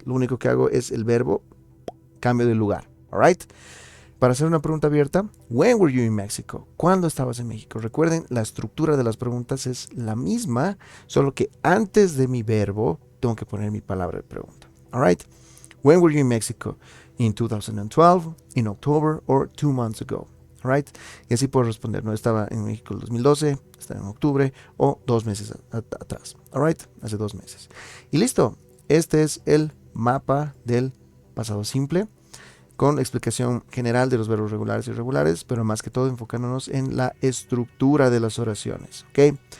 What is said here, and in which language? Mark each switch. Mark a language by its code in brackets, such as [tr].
[es] Lo único que hago es el verbo, cambio de lugar, ¿alright? Para hacer una pregunta abierta, [en] when were you in Mexico? [es] ¿Cuándo estabas en México? Recuerden, la estructura de las preguntas es la misma, solo que antes de mi verbo tengo que poner mi palabra de pregunta. [en] Alright. When were you in Mexico? In 2012, in October, or 2 months ago. Alright. [es] Y así puedo responder, no estaba en México el 2012, estaba en octubre, o 2 meses atrás. Alright. Hace 2 meses. Y listo. Este es el mapa del pasado simple, con explicación general de los verbos regulares y irregulares, pero más que todo enfocándonos en la estructura de las oraciones, ¿ok?